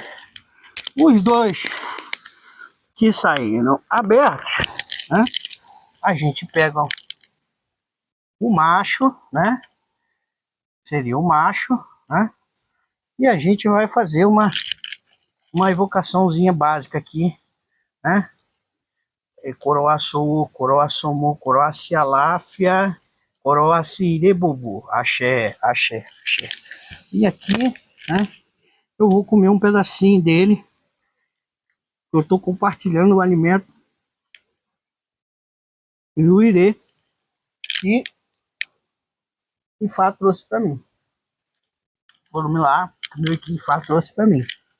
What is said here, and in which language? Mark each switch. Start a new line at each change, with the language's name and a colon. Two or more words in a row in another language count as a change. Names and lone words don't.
Portuguese: Os dois que saíram abertos, né? A gente pega, ó, o macho, né? Seria o macho, né? E a gente vai fazer uma evocaçãozinha básica aqui, né? Coroaçu, Coroaçomu, Coroacialáfia, Coroacirebubu. Axé, axé, axé. E aqui, né? Eu vou comer um pedacinho dele. Eu estou compartilhando o alimento que o Irê e Ifá trouxe para mim. Vamos lá, meu que Ifá trouxe para mim.